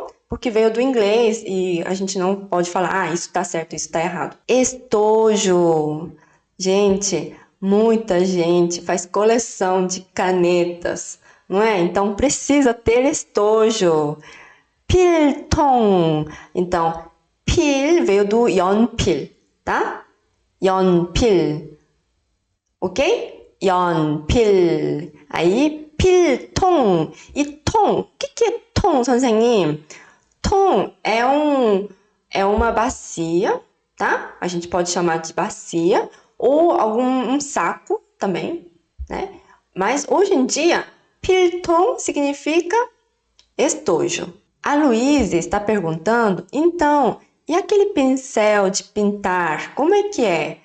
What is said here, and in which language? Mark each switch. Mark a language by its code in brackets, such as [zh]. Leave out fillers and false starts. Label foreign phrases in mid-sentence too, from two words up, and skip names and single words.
[pt] Porque veio do inglês e a gente não pode falar, isso tá certo, isso tá errado. Estojo. Gente, muita gente faz coleção de canetas, não é? Então precisa ter estojo. 필통. Então, 필 veio do 연필, tá? [ko] 연필. Ok? 연필. Aí, 필통. E 통. [pt] O que é 통, 선생님? 통 é uma bacia, tá? A gente pode chamar de bacia ou um saco também, né? Mas hoje em dia, 필통 significa estojo. A Luísa está perguntando, então, e aquele pincel de pintar, como é que é?